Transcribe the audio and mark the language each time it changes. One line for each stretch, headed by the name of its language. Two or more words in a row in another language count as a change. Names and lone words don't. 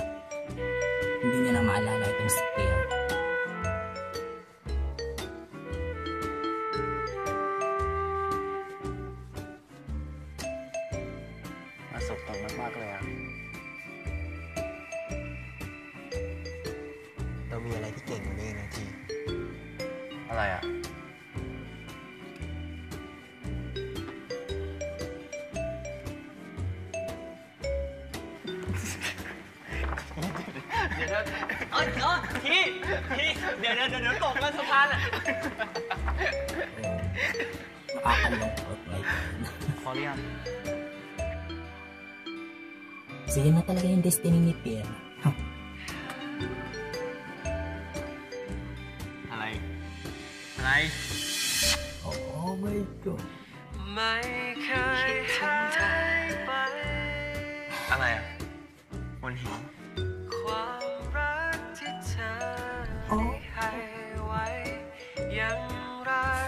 Filipino: Hindi niya na maalala itong si Pear.
Thai: Masok ตรงมากๆเลยอ่ะเรามีอะไรที่เก่งกว่านี้นะทีอะไรอ่ะ เดี๋ยวตกกันสะพานอ่ะ
Filipino: Makakalungkot na ito.
Thai: พอหรือยัง
Filipino: So, yan na talaga yung destiny ni Pear.
Thai: อะไร
English: Oh my God.
Thai: ไม่เคยหายไปอะไรอ่ะบนหินความรักที่เธอให้ไว้ยังรัก